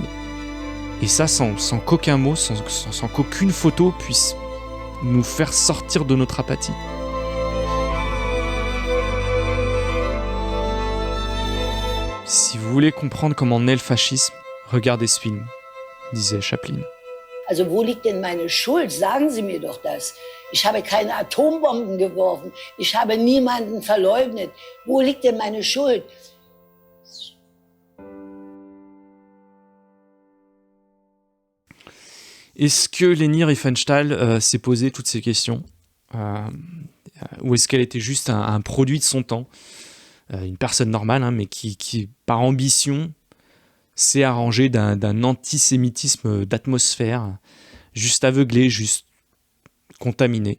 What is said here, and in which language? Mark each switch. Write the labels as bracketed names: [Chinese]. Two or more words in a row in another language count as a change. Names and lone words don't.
[French] Et ça sans qu'aucun mot, sans qu'aucune photo puisse nous faire sortir de notre apathie. Si vous voulez comprendre comment naît le fascisme, regardez ce film, disait Chaplin. [German] Also wo liegt denn meine Schuld? Sagen Sie mir doch das. Ich habe keine Atombomben geworfen. Ich habe niemanden verleugnet. Wo liegt denn meine Schuld? [French] Est-ce que Leni Riefenstahl s'est posé toutes ces questions ou est-ce qu'elle était juste un produit de son temps, une personne normale, mais qui, par ambition, s'est arrangée d'un antisémitisme d'atmosphère, juste aveuglé, juste contaminé.